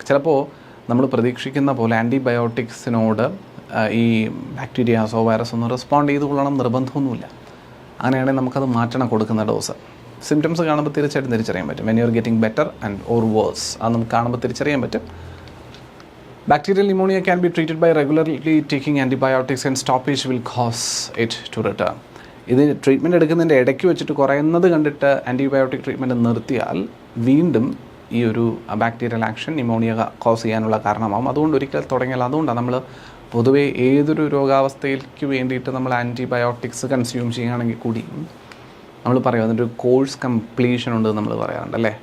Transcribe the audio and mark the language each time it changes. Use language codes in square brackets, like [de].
[ml] ചിലപ്പോൾ നമ്മൾ പ്രതീക്ഷിക്കുന്ന പോലെ ആൻറ്റിബയോട്ടിക്സിനോട് ഈ ബാക്ടീരിയാസോ വൈറസോ ഒന്നും റെസ്പോണ്ട് ചെയ്ത് കൊള്ളണം നിർബന്ധമൊന്നുമില്ല. അങ്ങനെയാണെങ്കിൽ നമുക്കത് മാറ്റണം കൊടുക്കുന്ന ഡോസ്. സിംറ്റംസ് കാണുമ്പോൾ തീർച്ചയായിട്ടും തിരിച്ചറിയാൻ പറ്റും. [en] when you are getting better and or worse, [ml] അത് നമുക്ക് കാണുമ്പോൾ തിരിച്ചറിയാൻ പറ്റും. [en] Bacterial pneumonia can be treated by regularly taking antibiotics and stoppage will cause it to return. [ml] ഇത് ട്രീറ്റ്മെൻറ്റ് എടുക്കുന്നതിൻ്റെ ഇടയ്ക്ക് വെച്ചിട്ട് കുറയുന്നത് കണ്ടിട്ട് ആൻറ്റിബയോട്ടിക് ട്രീറ്റ്മെൻറ്റ് നിർത്തിയാൽ വീണ്ടും ഈ ഒരു ബാക്ടീരിയൽ ആക്ഷൻ ന്യൂമോണിയ കോസ് ചെയ്യാനുള്ള കാരണമാകും. അതുകൊണ്ട് ഒരിക്കൽ തുടങ്ങിയാൽ, അതുകൊണ്ടാണ് നമ്മൾ പൊതുവേ ഏതൊരു രോഗാവസ്ഥയ്ക്ക് വേണ്ടിയിട്ട് നമ്മൾ ആൻറ്റിബയോട്ടിക്സ് കൺസ്യൂം ചെയ്യുകയാണെങ്കിൽ കൂടി നമ്മൾ പറയും അതിൻ്റെ ഒരു കോഴ്സ് കംപ്ലീഷൻ ഉണ്ട് നമ്മൾ പറയാറുണ്ട് അല്ലേ.